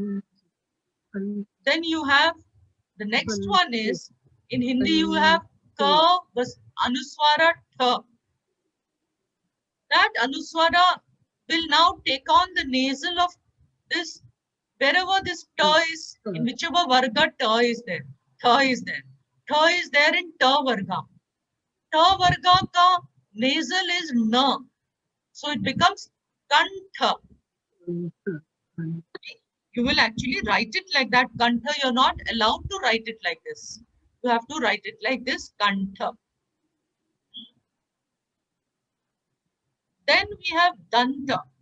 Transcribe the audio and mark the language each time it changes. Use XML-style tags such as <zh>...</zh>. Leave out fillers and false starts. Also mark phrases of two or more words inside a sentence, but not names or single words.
<en>Then you have the next one is in Hindi you have ka was anuswara tha. That anuswara will now take on the nasal of this, wherever this ta is, in whichever varga ta is there. Tha is there. Tha is there in ta varga.</en> <hi>Ta varga ka</hi> <en>nasal is na. So it becomes kantha. You will actually write it like that, kantha. You're not allowed to write it like this. You have to write it like this, kantha. Then we have danta.</en>